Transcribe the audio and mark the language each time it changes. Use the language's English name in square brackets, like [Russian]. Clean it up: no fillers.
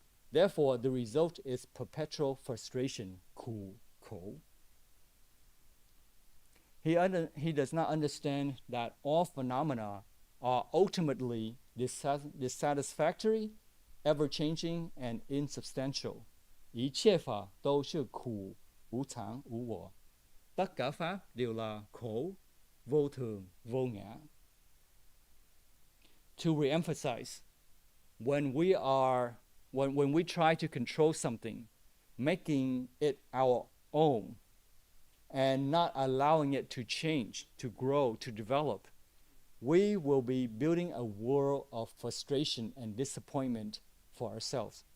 [English] Therefore, the result is perpetual frustration, 苦, 口. He does not understand that all phenomena are ultimately dissatisfactory, ever-changing, and insubstantial. [Chinese] 一切法都是苦, 无常, 无我. [Vietnamese] Tất cả pháp đều là khổ, vô thường, vô ngã. [English] To reemphasize, when we try to control something, making it our own and not allowing it to change, to grow, to develop, we will be building a world of frustration and disappointment for ourselves.